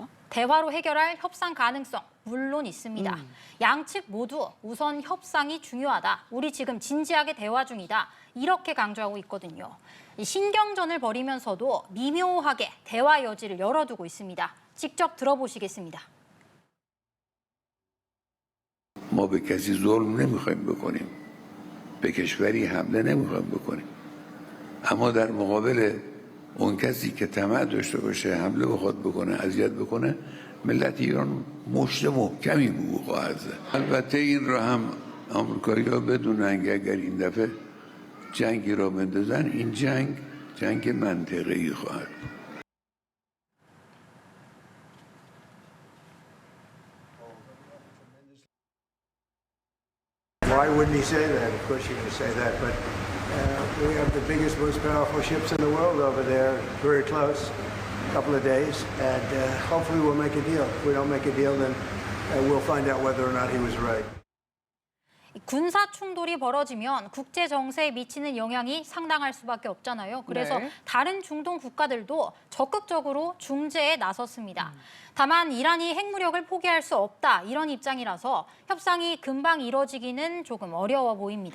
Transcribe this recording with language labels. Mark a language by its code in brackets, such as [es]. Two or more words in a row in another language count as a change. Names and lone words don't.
[ko] 대화로 해결할 협상 가능성 물론 있습니다. 양측 모두 우선 협상이 중요하다. 우리 지금 진지하게 대화 중이다. 이렇게 강조하고 있거든요. 이 신경전을 벌이면서도 미묘하게 대화 여지를 열어두고 있습니다. 직접 들어보시겠습니다. [fa] ما به کسی ظلم نمیخوایم بکنیم. به کشوری حمله نمیخوایم بکنیم. اما در مقابل اون کسی که طمع داشته باشه حمله بخواد بکنه اذیت بکنه ملت ایران مشت محکمی به خواهد زد. البته این را هم آمریکایی‌ها بدونن که اگر این دفعه جنگی را بندازن این جنگ منطقه‌ای خواهد بود. [en] Why wouldn't he say that? Of course he would say that, but we have the biggest, most powerful ships in the world over there, very close, a couple of days, and hopefully we'll make a deal. If we don't make a deal, then we'll find out whether or not he was right. [ko] 군사 충돌이 벌어지면 국제 정세에 미치는 영향이 상당할 수밖에 없잖아요. 그래서 네. 다른 중동 국가들도 적극적으로 중재에 나섰습니다. 다만 이란이 핵무력을 포기할 수 없다 이런 입장이라서 협상이 금방 이뤄지기는 조금 어려워 보입니다.